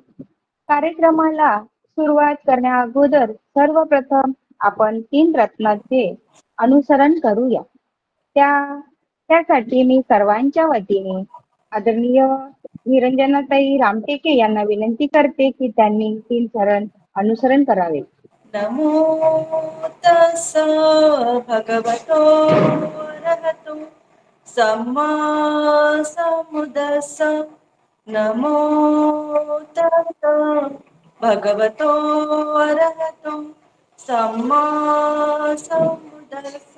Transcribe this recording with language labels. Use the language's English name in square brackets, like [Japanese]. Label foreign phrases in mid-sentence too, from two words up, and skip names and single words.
[Marathi] कार्यक्रमाला सुरुवात करण्या अगोदर सर्वप्रथम आपण 3 रत्नांचे अनुसरण करूया. त्यासाठी मी सर्वांच्या वतीने आदरणीय निरंजनाताई रामटेके यांना विनंती करते की त्यांनी 3 चरण अनुसरण करावे. [Pali] नमो तस्स भगवतो अरहतो सम्मा सम्बुद्दस्स. नमो तस्स भगवतो अरहतो सम्मा सम्बुद्दस्स.